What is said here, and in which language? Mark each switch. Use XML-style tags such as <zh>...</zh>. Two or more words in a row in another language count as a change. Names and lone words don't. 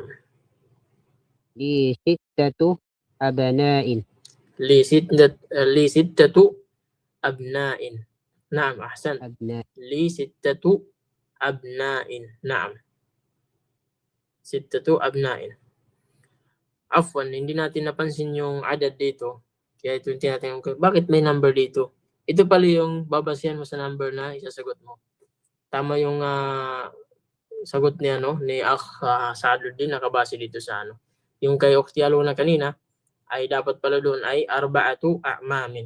<ar>لي 6 أبناء لي 6 أبناء. نعم أحسن. أبناء لي 6 أبناء. نعم 6 أبناء.</ar> <tl>Afwan, hindi natin napansin yung adad dito. Kaya ito yung tinatanong ko, bakit may number dito? Ito pala yung babasihan mo sa number na isasagot mo. Tama yung sagot ni ni Akh Saaduddin, nakabase dito sa yung kay Ukhti Aluna kanina ay dapat pala doon ay</tl> <ar>أربعة أعمام.</ar>